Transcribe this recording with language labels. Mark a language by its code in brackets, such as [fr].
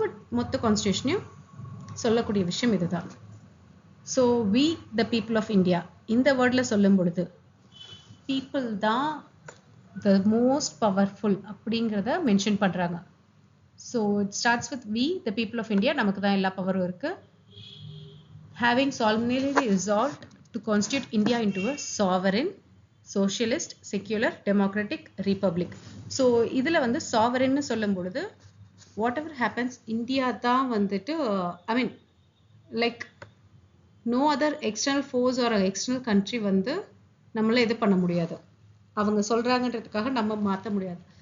[ta] But மொத்த கான்ஸ்டியூஷனையும் சொல்லக்கூடிய விஷயம் இதுதான். So [en] we the people of India [ta] இந்த வேர்டில் சொல்லும் பொழுது பீப்புள் தான் த மோஸ்ட் பவர்ஃபுல் அப்படிங்கிறத மென்ஷன் பண்ணுறாங்க. [en] so it starts with we the people of India, [ta] நமக்கு தான் எல்லா பவரும் இருக்குது. [en] Having solemnly resolved to constitute India into a sovereign, socialist, secular, democratic republic. [ta] So இதில் வந்து சாவரின்னு சொல்லும் பொழுது வாட் எவர் ஹேப்பன்ஸ் இந்தியா தான் வந்துட்டு ஐ mean like no other external fours are external country வந்து நம்மளை இது பண்ண முடியாது, அவங்க சொல்கிறாங்கன்றதுக்காக நம்ம மாற்ற முடியாது.